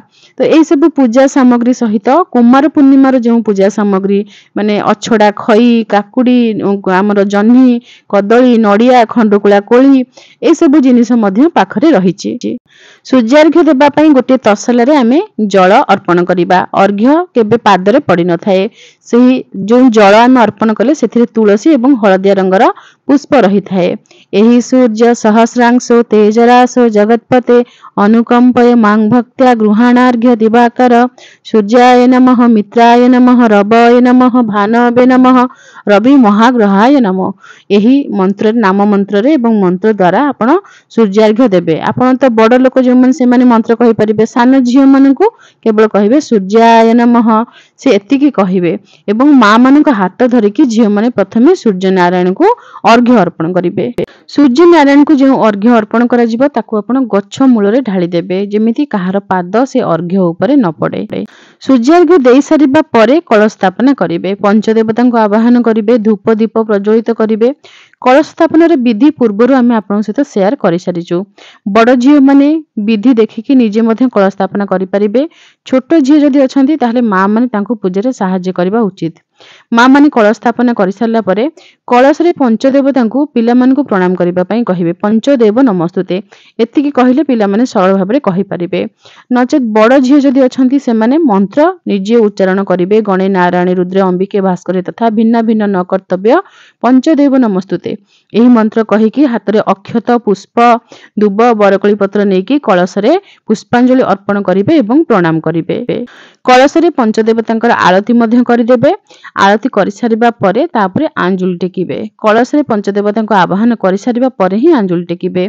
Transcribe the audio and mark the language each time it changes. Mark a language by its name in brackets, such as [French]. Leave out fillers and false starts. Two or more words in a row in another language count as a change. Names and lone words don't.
[Odia] ତୋ ଏଇ ସବୁ ପୂଜା ସାମଗ୍ରୀ ସହିତ କୁମାର ପୂର୍ଣ୍ଣିମା ର ଯୋ ପୂଜା ସାମଗ୍ରୀ ମାନେ ଅଛଡ଼ା, ଖଇ, କାକୁଡ଼ି, ହମର ଜହ୍ନି, କଦଳୀ, ନଡ଼ିଆ, ଖଣ୍ଡକୁଳା କୋଳି ଏ ସବୁ ଜିନିଷ ମଧ୍ୟ ପାଖରେ ରହିଛି। ସୂର୍ଯ୍ୟାର୍ଘ୍ୟ ଦେବା ପାଇଁ ଗୋଟେ ତସଲା ରେ ଆମେ ଜଳ ଅର୍ପଣ କରିବା। ଅର୍ଘ୍ୟ କେବେ ପାଦରେ ପଡ଼ି ନ ଥାଏ। ସେହି ଯୋ ଜଳ ଆମେ ଅର୍ପଣ କଲେ ସେଥିରେ ତୁଳସୀ ଏବଂ ହଳଦିଆ ରଙ୍ଗର ପୁଷ୍ପ ରହି ଥାଏ। [Sanskrit] एही सूर्य सहस्रांशो तेजराशो जगतपते अनुकंपय मां भक्त्या गृहाणार्घ्य दिवाकर सूर्याय नमः मित्राय नमः रवये नमः भानवे नमः रवि महाग्रहाय नमः। [Odia] ଏହି ମନ୍ତ୍ର ନାମ ମନ୍ତ୍ର ରେ ଏବଂ ମନ୍ତ୍ର ଦ୍ୱାରା ଆପଣ ସୂର୍ଯ୍ୟାର୍ଘ୍ୟ ଦେବେ। ଆପଣ ତୋ ବଡ଼ ଲୋକ ଯୋ ମନ ସେ ମାନେ ମନ୍ତ୍ର କହି ପାରିବେ, ସାନ ଝିଅ ମାନଙ୍କୁ କେବଳ କହିବେ ସୂର୍ଯ୍ୟାୟ ନମଃ, ସେ ଏତିକି କହିବେ ଏବଂ ମା ମାନଙ୍କ ହାତ ଧରିକି ଝିଅ ମାନେ ପ୍ରଥମେ ସୂର୍ଯ୍ୟ ନାରାୟଣ କୋ ଅର୍ଘ୍ୟ ଅର୍ପଣ କରିବେ। ସୂର୍ଯ୍ୟ ନାରାୟଣ କୋ ଯୋ ଅର୍ଘ୍ୟ ଅର୍ପଣ କରା ଯିବ ତାକୁ ଆପଣ ଗଛ ମୂଳ ରେ ଢାଳି ଦେବେ, ଯେମିତି କାହାର ପାଦ ସେ ଅର୍ଘ୍ୟ ଉପର ନ ପଡ଼େ। ସୂର୍ଯ୍ୟାର୍ଘ୍ୟ ଦେଇ ସାରିବା ପରେ କଳଶ ସ୍ଥାପନା କରିବେ। ପଞ୍ଚଦେବତା କୋ ଆବାହନ କରିବେ, ଧୂପ ଦୀପ ପ୍ରଜ୍ୱଳିତ କରିବେ। କଳଶ ସ୍ଥାପନ ରେ ବିଧି ପୂର୍ବରୁ ଆମେ ଆପଣ ସହିତ ଶେୟାର କରି ସାରିଛୁ। ବଡ଼ ଝିଅ ମାନେ ବିଧି ଦେଖିକି ନିଜେ ମଧ୍ୟ କଳଶ ସ୍ଥାପନା କରି ପାରିବେ। ଛୋଟ ଝିଅ ଯଦି ଅଛନ୍ତି ତାହାଲେ ମା ମାନେ ତାଙ୍କୁ ପୂଜା ରେ ସାହାଯ୍ୟ କରିବା ଉଚିତ। ମା ମାନେ କଳଶ ସ୍ଥାପନା କରି ସାରିଲା ପରେ କଳଶ ରେ ପଞ୍ଚଦେବତା କୋ ପିଲା ମାନ କୋ ପ୍ରଣାମ କରିବା ପାଇଁ କହିବେ, ପଞ୍ଚଦେବ ନମସ୍ତୁତେ। ଏତିକି କହିଲେ ପିଲା ମାନେ ସରଳ ଭାବରେ କହି ପାରିବେ। ନଚେତ ବଡ଼ ଝିଅ ଯଦି ଅଛନ୍ତି ସେ ମାନେ ମନ୍ତ୍ର ନିଜେ ଉଚ୍ଚାରଣ କରିବେ। [Sanskrit] गणे नारायण रुद्र अंबिके भास्कर तथा भिन्न भिन्न न कर्तव्य पंचदेव नमस्तुते। [Odia] ଏହି ମନ୍ତ୍ର କହିକି ହାତ ରେ ଅକ୍ଷତ, ପୁଷ୍ପ, ଦୁବ, ବରକୋଳି ପତ୍ର ନେଇକି କଳଶ ରେ ପୁଷ୍ପାଞ୍ଜଳି ଅର୍ପଣ କରିବେ ଏବଂ ପ୍ରଣାମ କରିବେ। କଳଶ ରେ ପଞ୍ଚଦେବତାଙ୍କର ଆରତୀ ମଧ୍ୟ କରିଦେବେ। ଆରତୀ କରି ସାରିବା ପରେ ତାପରେ ଆଞ୍ଜୁଳ ଟେକିବେ। କଳଶ ରେ ପଞ୍ଚଦେବତାଙ୍କୁ ଆବାହନ କରି ସାରିବା ପରେ ହିଁ ଆଞ୍ଜୁଳ ଟେକିବେ।